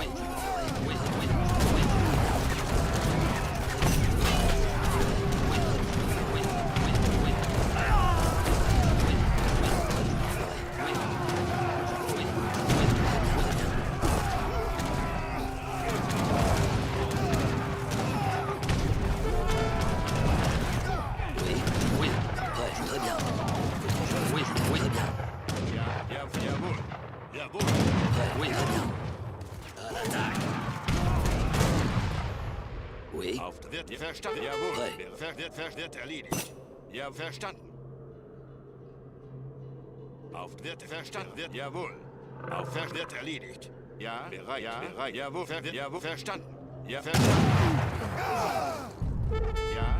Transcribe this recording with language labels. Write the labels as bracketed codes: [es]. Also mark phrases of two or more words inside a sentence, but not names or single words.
[fr] Oui, très bien. Oui, très bien. [de] Jawohl. Jawohl. [fr] Oui, très bien. À l'attaque. Oui. [de] Wird verstanden. Jawohl. [fr] Prêt. [de] Wird erledigt. Ja, verstanden. Wird verstanden. Wird jawohl. Wird erledigt. Ja, bereit. Ja, bereit. Jawohl. Jawohl. Verstanden. Ja, verstanden. Ja.